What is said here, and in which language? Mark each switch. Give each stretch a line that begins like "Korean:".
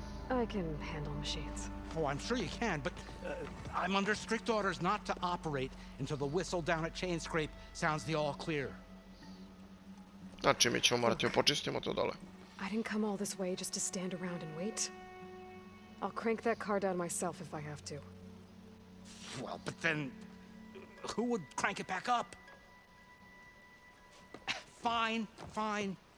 English: I can handle machines. Oh, I'm sure you can, but I'm under strict orders not to operate until the whistle down at Chain Scrape sounds the all clear.
Serbian: Znači, mi ćemo morati počistimo to dole.
English: I didn't come all this way just to stand around and wait. I'll crank that car down myself if I have to. Well, but then who would crank it back up? Fine, fine.